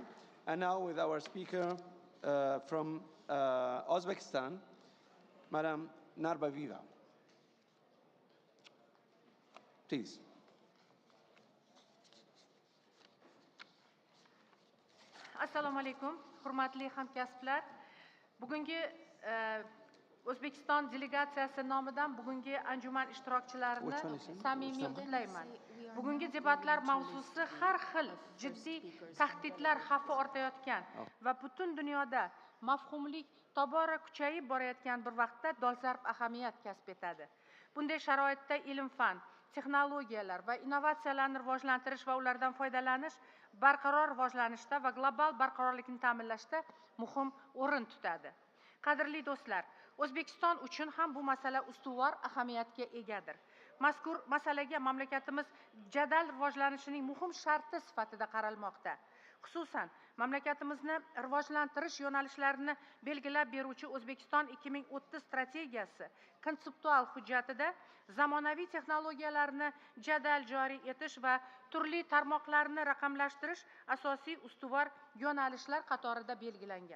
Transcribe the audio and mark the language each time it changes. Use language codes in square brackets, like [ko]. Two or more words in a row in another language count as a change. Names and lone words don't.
[en] And now with our speaker from Uzbekistan, Madam Narbaviva. Please. [uz] Assalomu alaykum, hurmatli hamkasblar. Bugungi O'zbekiston delegatsiyasi nomidan bugungi anjuman ishtirokchilarini samimiy qutlayman. Bugungi debatlar mavzusi har xil jiddiy tahdidlar xavfi ortayotgan va butun dunyoda mafhumlik tobora kuchayib borayotgan bir vaqtda dolzarb ahamiyat kasb etadi. Bunday sharoitda ilm-fan, texnologiyalar va innovatsiyalarni rivojlantirish va ulardan foydalanish barqaror rivojlanishda va global barqarorlikni ta'minlashda muhim o'rin tutadi. Qadrli do'stlar, O'zbekiston uchun ham bu masala ustuvor ahamiyatga egadir. Mazkur masalaga mamlakatimiz jadal rivojlanishining muhim sharti sifatida qaralmoqda. Xususan, mamlakatimizni rivojlantirish yo'nalishlarini belgilab beruvchi O'zbekiston 2030 strategiyasi konseptual hujjatida zamonaviy texnologiyalarni jadal joriy etish va turli tarmoqlarni raqamlashtirish asosiy ustuvor yo'nalishlar qatorida belgilangan.